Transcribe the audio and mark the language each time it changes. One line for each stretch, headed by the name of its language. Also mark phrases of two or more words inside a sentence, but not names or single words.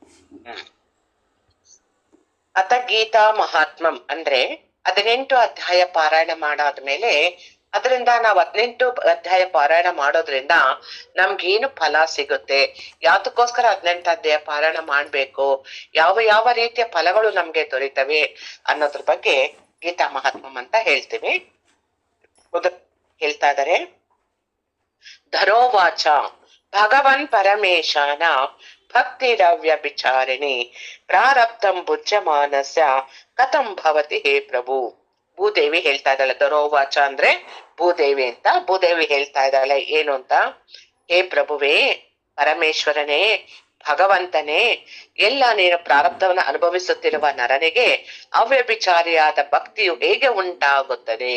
Kannada: ಹ್ಮ್ ಅಥ ಗೀತಾ ಮಹಾತ್ಮಂ ಅಂದ್ರೆ 18 ಅಧ್ಯಾಯ ಪಾರಾಯಣ ಮಾಡಾದ್ಮೇಲೆ ಅದರಿಂದ ನಾವ್ 18 ಅಧ್ಯಾಯ ಪಾರಾಯಣ ಮಾಡೋದ್ರಿಂದ ನಮ್ಗೇನು ಫಲ ಸಿಗುತ್ತೆ, ಯಾತಕ್ಕೋಸ್ಕರ 18 ಅಧ್ಯಾಯ ಪಾರಾಯಣ ಮಾಡ್ಬೇಕು, ಯಾವ ಯಾವ ರೀತಿಯ ಫಲಗಳು ನಮ್ಗೆ ದೊರೀತವೆ ಅನ್ನೋದ್ರ ಬಗ್ಗೆ ಗೀತಾ ಮಹಾತ್ಮಂ ಅಂತ ಹೇಳ್ತೀವಿ. ಹೇಳ್ತಾ ಇದಾರೆ,
Sanskrit: ಧರೋವಾಚ ಭಗವನ್ ಪರಮೇಶಾನ ಭಕ್ತಿರವ್ಯಭಿಚಾರಿಣಿ ಪ್ರಾರಬ್ಧಂ ಭುಜ್ಯಮಾನಸ್ಯ ಕಥಂ ಭವತಿ ಹೇ ಪ್ರಭು.
Kannada: ಭೂದೇವಿ ಹೇಳ್ತಾ ಇದ್ದಾಳೆ, ಧರೋವಾಚ ಅಂದ್ರೆ ಭೂದೇವಿ ಅಂತ. ಭೂದೇವಿ ಹೇಳ್ತಾ ಇದ್ದಾಳೆ ಏನು ಅಂತ, ಹೇ ಪ್ರಭುವೇ, ಪರಮೇಶ್ವರನೇ, ಭಗವಂತನೇ, ಎಲ್ಲ ನೀನು ಪ್ರಾರಬ್ಧವನ್ನು ಅನುಭವಿಸುತ್ತಿರುವ ನರನಿಗೆ ಅವ್ಯಭಿಚಾರಿಯಾದ ಭಕ್ತಿಯು ಹೇಗೆ ಉಂಟಾಗುತ್ತದೆ?